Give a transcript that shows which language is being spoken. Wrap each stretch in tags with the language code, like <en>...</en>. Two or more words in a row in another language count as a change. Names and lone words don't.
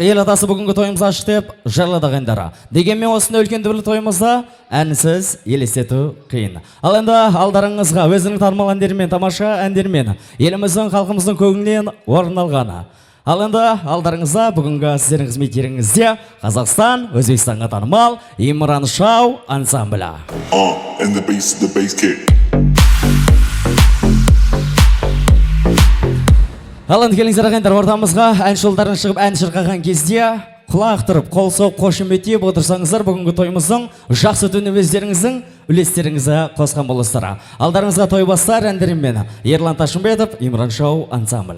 <kk>Ел атасы бүгінгі тойымызды ашық деп жарлады ағайындары. Дегенмен осындай үлкен дүбірлі тойымызда әнсіз елестету қиын. Ал енді алдарыңызға өзінің танымал әндерімен, тамаша әндерімен еліміздің, халқымыздың көңілінен орын алғаны. Ал енді алдарыңызда бүгінгі сіздердің қызметтеріңізде Қазақстан, Өзбекстанға танымал Имран Шау ансамблі.</kk> <en>And the bass kick.</en> <kk>Ал енді келіңіздер ағайындар, ортамызға ән жолдарын шығып ән шырқаған кезде құлақ тұрып, қол соғып, қошеметтеп отырсаңыздар бүгінгі тойымыздың жақсы түні өздеріңіздің үлестеріңізді қосқан болыстар. Алдарыңызға той бастар әндерімен Ерлан Ташымбетов, Имран Шау ансамблі.</kk>